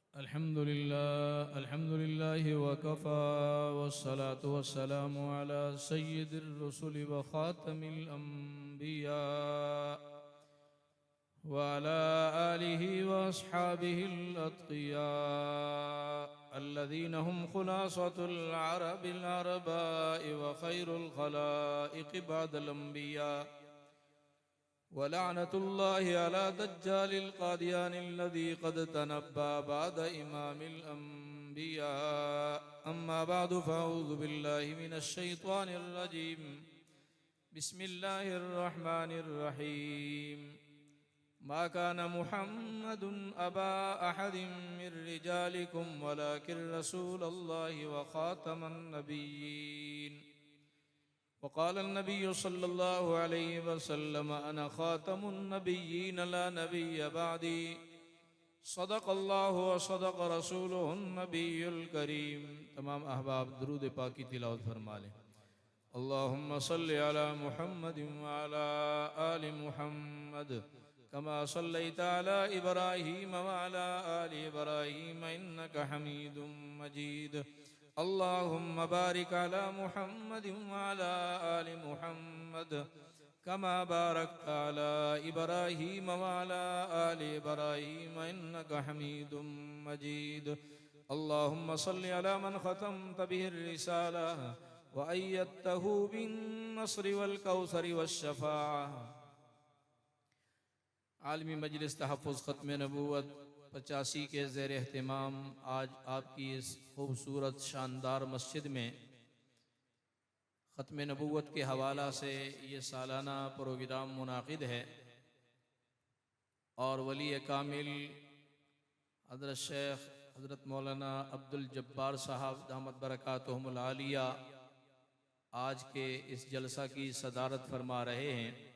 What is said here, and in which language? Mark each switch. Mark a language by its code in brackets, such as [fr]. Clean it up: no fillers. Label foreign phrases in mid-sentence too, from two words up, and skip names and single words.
[ar] الحمد لله وكفى والصلاة والسلام على سيد الرسل وخاتم الأنبياء وعلى آله وأصحابه الأتقياء الذين هم خلاصة العرب العرباء وخير الخلائق بعد الأنبياء ولعنة الله على دجال القادياني الذي قد تنبأ بعد إمام الأنبياء أما بعد فأعوذ بالله من الشيطان الرجيم بسم الله الرحمن الرحيم ما كان محمد أبا أحد من رجالكم ولكن رسول الله وخاتم النبيين وقال النبي صلى الله عليه وسلم أنا خاتم النبيين لا نبي بعدي صدق الله وصدق رسوله النبي الكريم. [ur] تمام احباب درود پاک کی تلاوت فرما لیں. [ar] اللهم صل على محمد وعلى آل محمد كما صليت على إبراهيم وعلى آل إبراهيم إنك حميد مجيد. اللهم بارك على محمد وعلى آل محمد كما باركت على إبراهيم وعلى آل إبراهيم إنك حميد مجيد. اللهم صل على من ختمت به الرسالة وأيدته بالنصر والكوثر والشفاعة. [ur] عالمی مجلس تحفظ ختم نبوت 85 کے زیر اہتمام آج آپ کی اس خوبصورت شاندار مسجد میں ختم نبوت کے حوالہ سے یہ سالانہ پروگرام منعقد ہے اور ولی کامل حضرت شیخ حضرت مولانا عبدالجبار صاحب [ar] دامت بركاتهم العالية [ur] آج کے اس جلسہ کی صدارت فرما رہے ہیں.